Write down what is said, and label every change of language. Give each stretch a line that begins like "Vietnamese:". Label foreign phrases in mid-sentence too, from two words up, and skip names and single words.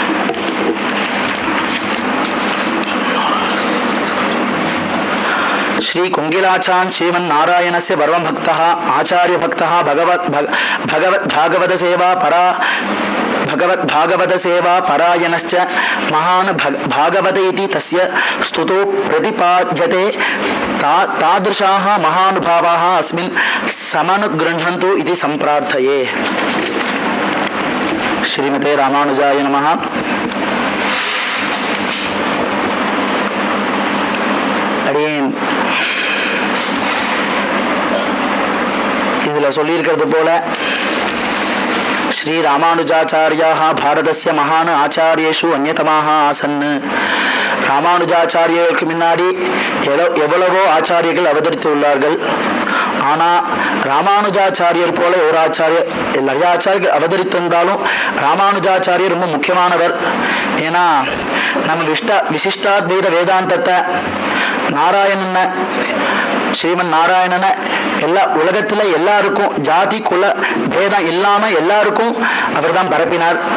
Sanskrit: श्री कुङ्गिलाचार्य श्रीमन्नारायणस्य परमभक्तः आचार्यभक्तः भगवद्भागवतसेवा परायणश्च महान् भागवत इति तस्य स्तुतो प्रतिपाद्यते. तादृशाः महानुभावाः अस्मिन् समनुगृह्णन्तु इति सम्प्रार्थये. श्रीमते रामानुजाय नमः.
Tamil: அடியேன் இதுல சொல்லியிருக்கிறது போல
Sanskrit: श्री रामानुजाचार्याः भारतस्य महान आचार्येषु अन्यतमाः आसन्.
Tamil: ராமானுஜாச்சாரியர்களுக்கு முன்னாடி எவ்வளவோ ஆச்சாரியர்கள் அவதரித்துள்ளார்கள். ஆனால் ராமானுஜாச்சாரியர் போல ஒரு ஆச்சாரியர், நிறைய ஆச்சாரியர்கள் அவதரித்திருந்தாலும் ராமானுஜாச்சாரியர் ரொம்ப முக்கியமானவர். ஏன்னா நம்ம விசிஷ்டாத்வைத வேதாந்தத்தை நாராயணனை ஸ்ரீமன் நாராயணனை எல்லா உலகத்தில் எல்லாருக்கும் ஜாதி குல பேதம் இல்லாமல் எல்லாருக்கும் அவர் தான் பரப்பினார்.